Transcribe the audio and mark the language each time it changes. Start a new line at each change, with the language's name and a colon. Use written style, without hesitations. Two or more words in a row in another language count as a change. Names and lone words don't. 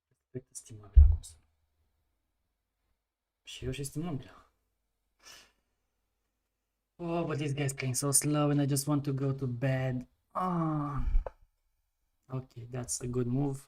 Romanian: Cred că stimabil acum să. Și eu și stimabil.
English: Oh, but this guy's playing so slow and I just want to go to bed. Ah. Okay, that's a good move.